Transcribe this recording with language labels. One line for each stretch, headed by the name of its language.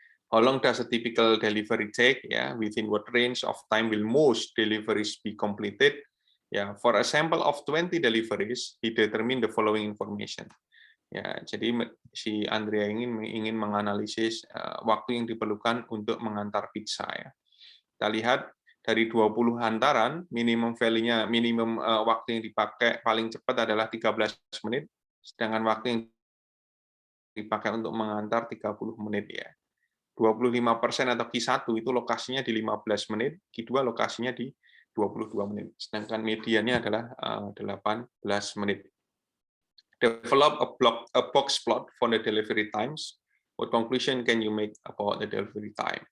English: How long does a typical delivery take ya, within what range of time will most deliveries be completed? Ya, for a sample of 20 deliveries, he determine the following information.
Indonesian: Ya, jadi si Andrea ingin menganalisis waktu yang diperlukan untuk mengantar pizza ya. Kita lihat dari 20 hantaran, minimum value-nya, minimum waktu yang dipakai paling cepat adalah 13 menit, sedangkan waktu yang dipakai untuk mengantar 30 menit ya. 25% atau Q1 itu lokasinya di 15 menit, Q2 lokasinya di 22 menit, sedangkan mediannya adalah 18 menit.
English: Develop a box plot for the delivery times. What conclusion can you make about the delivery time?